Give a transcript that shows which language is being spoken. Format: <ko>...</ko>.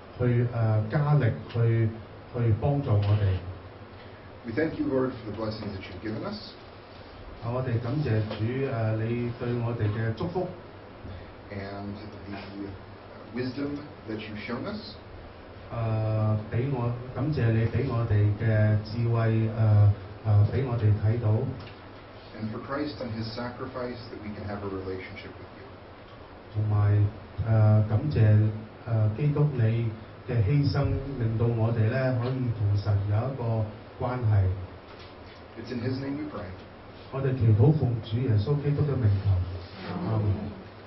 <zh>去加力去幫助我哋。</zh> <en>We thank you, Lord, for the blessings that you've given us.</en> <zh>我哋感謝主你對我哋嘅祝福。</zh> <en>And the wisdom that you've shown us.</en> <zh>俾我感謝你俾我哋嘅智慧俾我哋睇到。</zh> <en>And for Christ and His sacrifice that we can have a relationship with you.</en> <zh>同埋感謝基督你。嘅犧牲令到我哋咧可以同神有一個關係。</zh> <en>It's in His name we pray.</en> <zh>我哋祈禱奉主耶穌基督嘅名求。</zh>